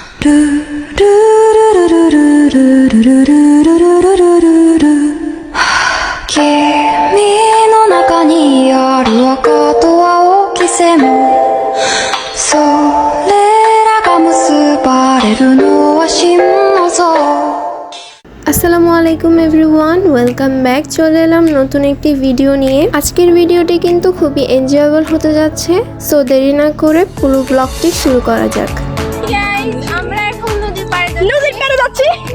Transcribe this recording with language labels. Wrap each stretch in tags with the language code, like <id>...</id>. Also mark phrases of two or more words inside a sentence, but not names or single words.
<ja>の中にある赤と青き線それらが結ばれるのは真の像</ja> <ar>السلام عليكم</ar> <en>everyone, welcome back.</en> <bn>চলে এলাম নতুন একটি ভিডিও নিয়ে। আজকের ভিডিওটি কিন্তু খুবই এনজয়েবল হতে যাচ্ছে, সো দেরি না করে পুরো ব্লগটি শুরু করা যাক। গাইস, আমরা এখন নদীর পাড়ে যাচ্ছি।</bn>